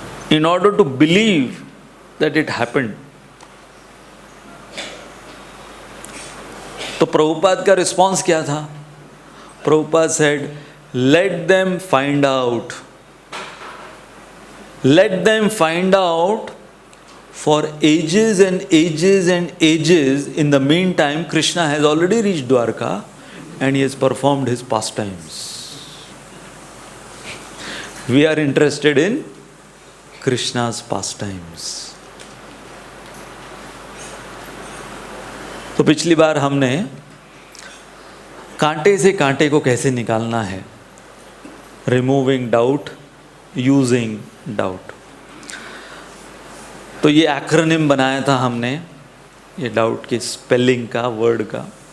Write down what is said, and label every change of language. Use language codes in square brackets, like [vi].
[en] In order to believe that it happened. [hi] तो प्रभुपाद का response क्या था? [en] Prabhupada said, let them find out. Let them find out. For ages and ages and ages, in the meantime, Krishna has already reached Dwarka and he has performed his pastimes. We are interested in Krishna's pastimes. [hi] तो पिछली बार हमने कांटे से कांटे को कैसे निकालना है, [en] Removing doubt, using doubt. [hi] तो ये एक्रोनिम बनाया था हमने, ये डाउट की स्पेलिंग का, वर्ड का।